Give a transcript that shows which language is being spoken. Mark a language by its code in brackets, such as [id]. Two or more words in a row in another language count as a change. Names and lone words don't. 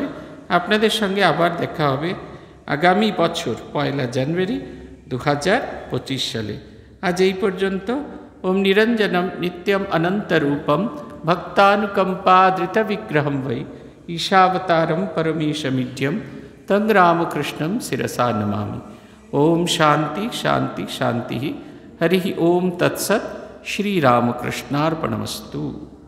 [bn] আপনাদের সঙ্গে আবার দেখা হবে আগামী বছর 1 জানুয়ারি 2025 সালে। আজ এই পর্যন্ত। [sa] ওম নিরঞ্জনম নিত্যম অনন্তরূপম ভক্তানুকম্পাদৃত বিগ্রহম বৈ ঈশাবতারম পরমেশমিঢ্যম তং রামকৃষ্ণম শিরসা নমামি। ओम शांति शांति शांति। हरि ओम तत्सत्। श्री रामकृष्णार्पणमस्तु।